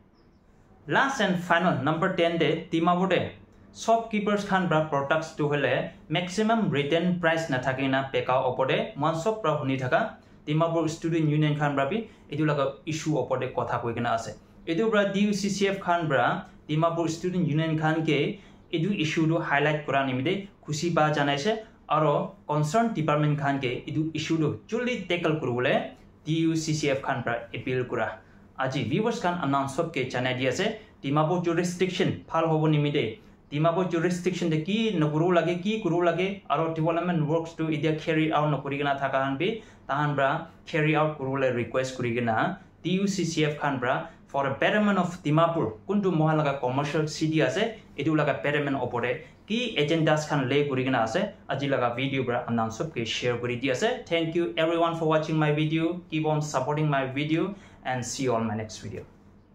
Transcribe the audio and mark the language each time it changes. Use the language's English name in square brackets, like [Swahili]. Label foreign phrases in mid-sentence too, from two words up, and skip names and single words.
[Naga Pidgin] last and final number 10 de Dimapur de shopkeepers khan bra products to hole [English] maximum return price [Naga Pidgin] na thakina peka opode mon shop pra huni thaka Dimapur student union khan bra bi edu laga issue opode kotha koigena ase edu bra DUCCF khan bra Dimapur student union khan ke edu issue do highlight kura nimide khushi ba janaise aro [English] concerned department [Naga Pidgin] khan ke edu issue do juldi tackle kurule DUCCF khan bra appeal kura aji viewers kan announce sob ke chanai di ase Dimapur jurisdiction phal hobo nimide Dimapur jurisdiction de ki naguru lage ki kuru lage aro [English] development works [Naga Pidgin] to idia [English] carry out [Naga Pidgin] nokurigena thaka han bi tahan bra carry out kurule request kurigena DUCCF khan bra [English] for a betterment of Dimapur [Naga Pidgin] kuntu mohalaga [English] commercial city [Naga Pidgin] ase edu laga betterment opore ki agendas khan le kurigena ase aji laga video bra announce sob ke share kuri di ase [English] thank you everyone for watching my video keep on supporting my video and see you on my next video